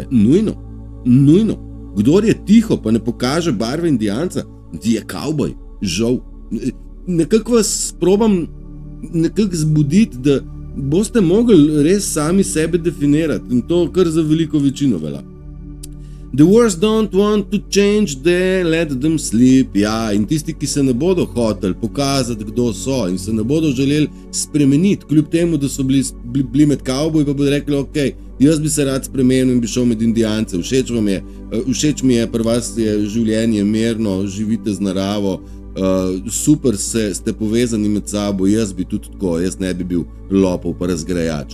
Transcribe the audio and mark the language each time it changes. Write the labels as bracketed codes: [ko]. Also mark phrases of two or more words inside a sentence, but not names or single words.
[sl] Nujno. Kdor je tiho, pa ne pokaže barve Indijanca, je kavboj, žal. Nekako vas probam zbuditi, da boste mogli res sami sebe definirati, in to kar za veliko večino velja. [en] The worst don't want to change, they let them sleep. [sl] Ja, in tisti, ki se ne bodo hoteli pokazati, kdo so, in se ne bodo želeli spremeniti, kljub temu, da so bili med kavboji, pa bodo rekli, ok, jaz bi se rad spremenil in bi šel med Indijance. Všeč mi je, pri vas je življenje mirno, živite z naravo, super ste povezani med sabo, jaz bi tudi tako, jaz ne bi bil lopov pa razgrajač.